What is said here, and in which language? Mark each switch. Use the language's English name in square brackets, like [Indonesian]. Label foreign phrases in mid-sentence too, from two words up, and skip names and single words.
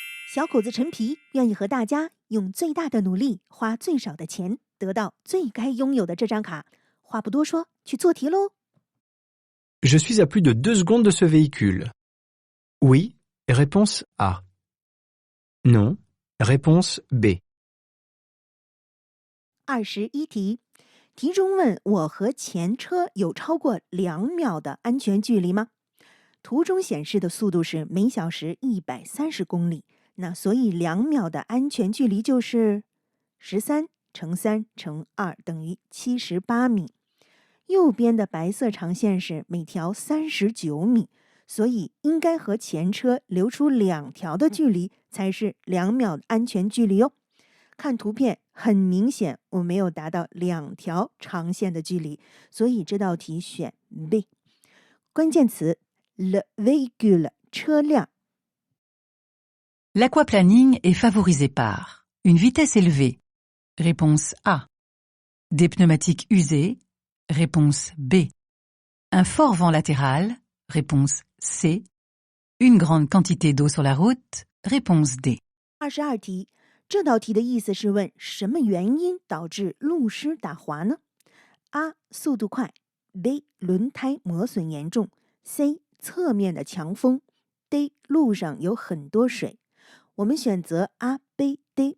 [Chinese] 小口子陈皮愿意和大家用最大的努力，花最少的钱，得到最该拥有的这张卡。话不多说，去做题喽。 [French] Je suis à plus de 2 secondes de ce véhicule. Oui, réponse A. Non, réponse B. [Chinese] 21题，题中问我和前车有超过2秒的安全距离吗？图中显示的速度是每小时130公里，那所以2秒的安全距离就是13乘3乘2等于78米。右边的白色长线是每条39米，所以应该和前车留出2条的距离才是2秒的安全距离哟。看图片很明显我没有达到2条长线的距离，所以这道题选 B。关键词 [French] le véhicule [Chinese] 车辆。 [French] L'aquaplaning est favorisé par une vitesse élevée. Réponse A. Des pneumatiques usés. Réponse B. Un fort vent latéral. Réponse C. Une grande quantité d'eau sur la route. Réponse D. [Chinese] 22题，这道题的意思是问什么原因导致路狮打滑呢？ A. 速度快， B. 轮胎磨损严重， C. 侧面的强风， D. 路上有很多水。我们选择 A B D。